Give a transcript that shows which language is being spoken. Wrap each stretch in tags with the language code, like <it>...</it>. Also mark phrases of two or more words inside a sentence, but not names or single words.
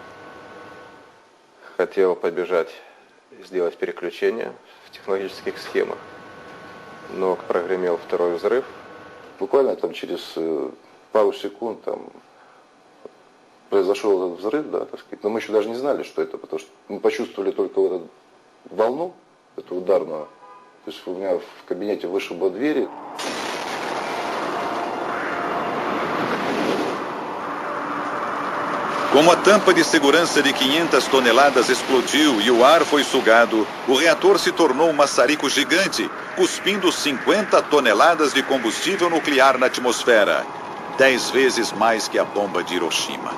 <ru>Хотел побежать, сделать переключение в технологических схемах, но прогремел второй взрыв. Буквально там через пару секунд там произошел этот взрыв, да, так сказать. Но мы еще даже не знали, что это, потому что мы почувствовали только вот эту волну, эту ударную. То есть у меня в кабинете вышибло двери.</ru> <pt>Como a tampa de segurança de 500 toneladas explodiu e o ar foi sugado, o reator se tornou um maçarico gigante, cuspindo 50 toneladas de combustível nuclear na atmosfera, 10 vezes mais que a bomba de Hiroshima.</pt>